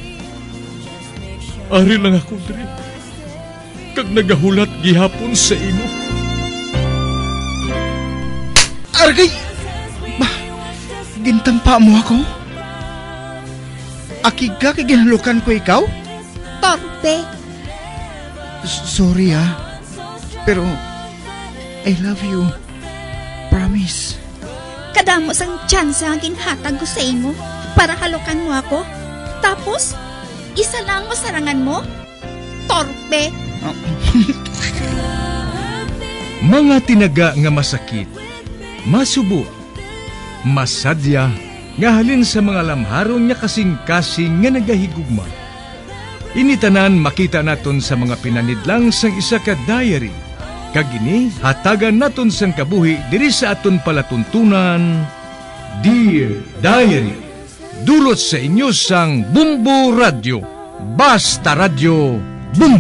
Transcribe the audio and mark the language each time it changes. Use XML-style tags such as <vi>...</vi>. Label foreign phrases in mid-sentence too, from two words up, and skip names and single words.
<hil>Ari lang ako diri, kag nagahulat gihapon sa imo. Argay! Gintampa mo ako? Akig ka kay ginalukan ko ikaw? Torpe. Sorry pero</hil> <en>I love you.</en> <hil>Promise. Kadamo sang tsansa ang ginhatag ko sa imo para halukan mo ako. Tapos, isa lang mo sarangan mo? Torpe. Mga tinaga nga masakit, masubo, masadya, nga halin sa mga lamharon niya kasing-kasing nga nagahigugma. Initanan makita naton sa mga pinanidlang sang isa ka diary. Kagini, hatagan naton sang kabuhi diri sa aton palatuntunan. Dear Diary, dulot sa inyo sang Bumbo Radio. Basta Radio Bumbo.</hil>